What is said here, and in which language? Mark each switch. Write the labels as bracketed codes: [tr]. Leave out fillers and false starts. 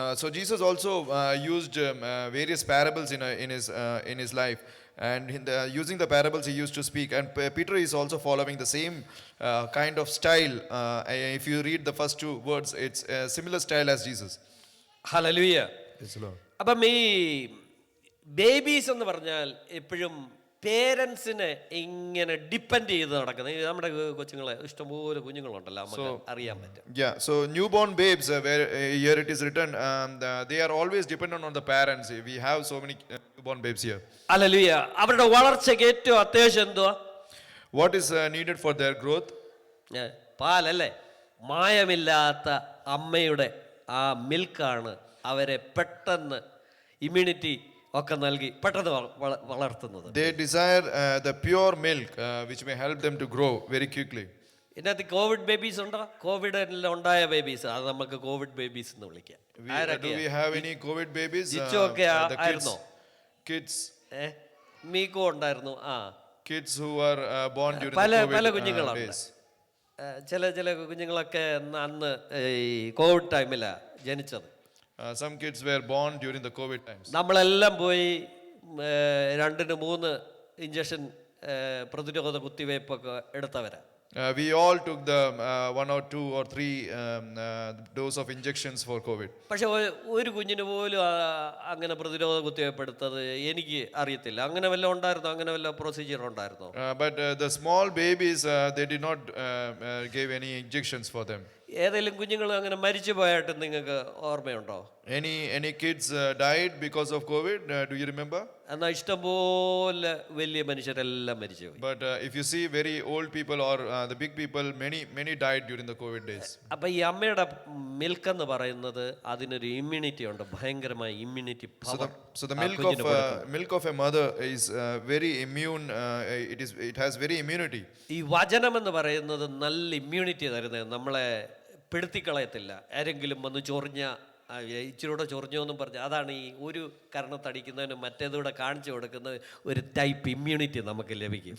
[en] So Jesus also used various parables in his life, and using the parables he used to speak, and Peter is also following the same kind of style. If you read the first 2 words, it's a similar style as Jesus. [ml] Hallelujah. അപ്പം ഈ babies എന്ന് പറഞ്ഞാൽ എപ്പോഴും പേരൻസിനെ ഇങ്ങനെ depend ചെയ്ത് നടക്കുന്നത് നമ്മുടെ കൊച്ചുങ്ങളെ ഇഷ്ടംപോലെ കുഞ്ഞുങ്ങളുണ്ടല്ലോ നമുക്ക് അറിയാൻ പറ്റും. [en] Yeah, so newborn babes, where here it is written, they are always dependent on the parents. We have so many newborn babes here. [ml] Hallelujah. അവരുടെ വളർച്ചയ്ക്ക് ഏറ്റവും അത്യാവശ്യം എന്തുവാ? [en] What is needed for their growth? [ml] പാലല്ലേ? മായമില്ലാത്ത അമ്മയുടെ ആ മിൽക്കാണ് അവരെ പെട്ടെന്ന് ഇമ്മ്യൂണിറ്റി ഒക്കെ നൽകി പെട്ടെന്ന് വളർത്തുന്നത്. [en] They desire the pure milk, which may help them to grow very quickly. [ml] ഇതിനകത്ത് കോവിഡ് ബേബീസ് ഉണ്ടോ? കോവിഡിൽ ഉണ്ടായ ബേബീസ്, അത് നമുക്ക് കോവിഡ് ബേബീസ് എന്ന് വിളിക്കാം. [en] Do we have any COVID babies? [ml] ജിച്ചു ഒക്കെ ആയിരുന്നോ? [en] Kids. [ml] മീക്കോ ഉണ്ടായിരുന്നു. [en] Kids who are born during [ml] പല [en] the [ml] പല [en] COVID [ml] കുഞ്ഞുങ്ങളുണ്ട്. [en] days. [ml] ചില കുഞ്ഞുങ്ങളൊക്കെ അന്ന് ഈ കോവിഡ് ടൈമിലാണ് ജനിച്ചത്. [en] Some kids were born during the COVID times. [ml] നമ്മളെല്ലാം പോയി 2-3 ഇഞ്ചക്ഷൻ പ്രതിരോധ കുത്തിവയ്പ്പൊക്കെ എടുത്തവരാ. [en] We all took the 1 or 2 or 3 dose of injections for COVID. [ml] പക്ഷെ ഒരു കുഞ്ഞിന് പോലും അങ്ങനെ പ്രതിരോധ കുത്തിവയ്പ്പ് എടുത്തത് എനിക്ക് അറിയത്തില്ല. അങ്ങനെ വല്ല ഉണ്ടായിരുന്നോ? അങ്ങനെ വല്ല പ്രൊസീജിയർ ഉണ്ടായിരുന്നോ? [en] But the small babies, they did not give any injections for them. [ml] ഏതെങ്കിലും കുഞ്ഞുങ്ങൾ അങ്ങനെ മരിച്ചു പോയിട്ട് നിങ്ങൾക്ക് ഓർമ്മയുണ്ടോ? [en] Any kids died because of COVID? Do you remember? [ml] എന്നാൽ ഇഷ്ടംപോലെ വലിയ മനുഷ്യരെല്ലാം മരിച്ചു പോയി. [en] But if you see very old people or the big people, many died during the COVID days. [ml] അപ്പൊ ഈ അമ്മയുടെ മിൽക്ക് എന്ന് പറയുന്നത് അതിനൊരു ഇമ്മ്യൂണിറ്റി ഉണ്ട്, ഭയങ്കരമായ immunity power. [en] So the milk of a mother is very immune. It has very immunity. [ml] ഈ വചനം എന്ന് പറയുന്നത് നല്ല ഇമ്മ്യൂണിറ്റി തരുന്നത്, നമ്മളെ പെടുത്തിക്കളയത്തില്ല. ആരെങ്കിലും വന്ന് ഇച്ചിരൂടെ ചൊറിഞ്ഞോ എന്നും പറഞ്ഞ് അതാണ് ഈ ഒരു കരണത്തടിക്കുന്നതിന് മറ്റേതൂടെ കാണിച്ചു കൊടുക്കുന്ന ഒരു ടൈപ്പ് ഇമ്മ്യൂണിറ്റി നമുക്ക് ലഭിക്കും.